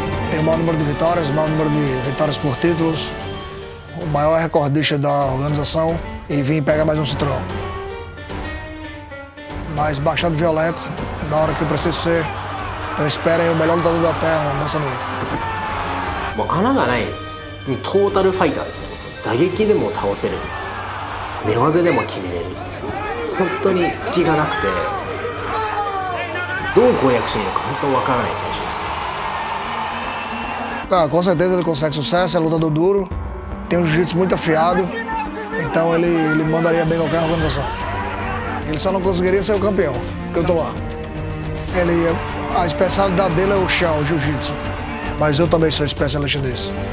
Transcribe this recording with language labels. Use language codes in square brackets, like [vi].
[pt] Tem o maior número de vitórias, o maior número de vitórias por títulos, o maior recordista da organização e vim pegar mais um cinturão. Mas bastante violento, na hora que eu preciso ser. Então esperem o melhor lutador da Terra nessa noite. [ja] もう穴がないトータルファイターですね。打撃でも倒せる、寝技でも決めれる、本当に隙がなくてどう攻略していいのか本当わからない選手です。 [pt] Ah, com certeza ele consegue sucesso, é lutador duro, tem um jiu-jitsu muito afiado, então ele mandaria bem qualquer organização. Ele só não conseguiria ser o campeão, porque eu tô lá. A especialidade dele é o chão, o jiu-jitsu, mas eu também sou especialista nisso.